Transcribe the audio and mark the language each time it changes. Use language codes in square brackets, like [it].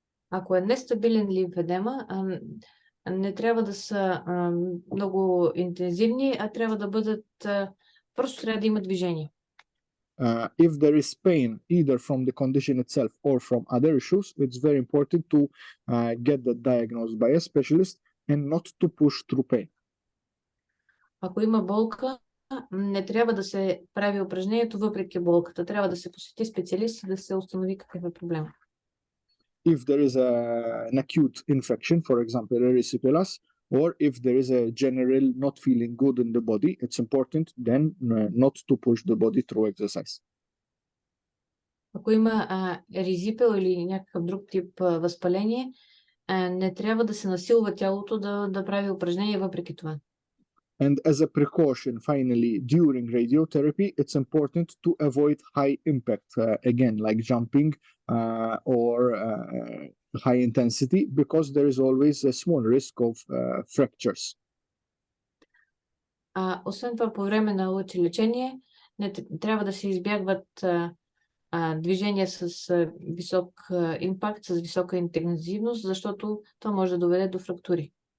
[bg] Ако е нестабилен лимфедема, не трябва да са много интензивни, а трябва да бъдат просто трябва да има движение. [en] If there is pain either from the condition itself or from other issues, it's very important to get that diagnosed by a specialist and not to push through pain. [bg] Ако има болка, не трябва да се прави упражнението въпреки болката. Трябва да се посети специалист, да се установи какъв е проблема. [en] If there is an acute infection, for example, erysipelas, or if there is a general not feeling good in the body, it's important then not to push the body through exercise. [bg] Ако има еризипел или някакъв друг тип възпаление, не трябва да се насилва тялото да прави упражнения въпреки това. [en] And as a precaution, finally, during radiotherapy, it's important to avoid high impact, again, like jumping or high intensity, because there is always a small risk of fractures. [bg] Освен това, по време на лъчелечение трябва да се избягват движения с висок импакт, с висока интензивност, защото това може да доведе до фрактури.